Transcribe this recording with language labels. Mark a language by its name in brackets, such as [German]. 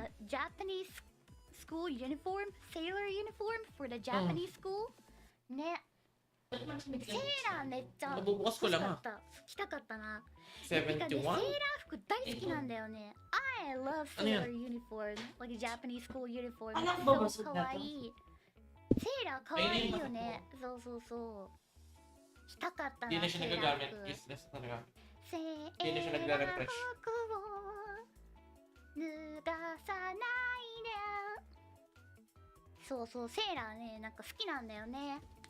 [English] Like, the Japanese school uniform, sailor uniform for the Japanese school. [Japanese] ね。セーラーめっちゃ欲しかった。着たかったな。セーラー服大好きなんだよね。 [English] I love sailor uniform, like a Japanese school uniform. [Japanese] So かわいい。セーラーかわいいよね。そうそうそう。着たかったな。セーラー服。セーラー服を脱がさないで。そうそう、セーラーね、なんか好きなんだよね。